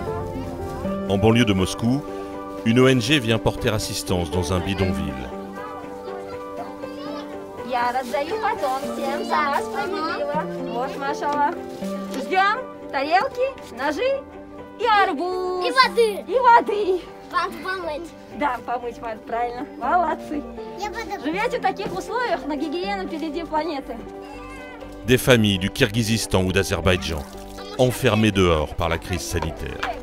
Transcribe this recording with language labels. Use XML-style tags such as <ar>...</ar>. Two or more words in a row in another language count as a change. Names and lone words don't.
<fr>En banlieue de Moscou, une ONG vient porter assistance dans un bidonville.</fr> <ru>Я раздаю потом всем за справедливо. Вот, машаллах. Ждем тарелки, ножи и арбуз. И воды. И воды. Вам помыть. Да, помыть надо, правильно. Молодцы. Живете в таких условиях, на гигиену впереди планеты.</ru> <fr>Des familles du Kirghizistan ou d'Azerbaïdjan, enfermées dehors par la crise sanitaire.</fr>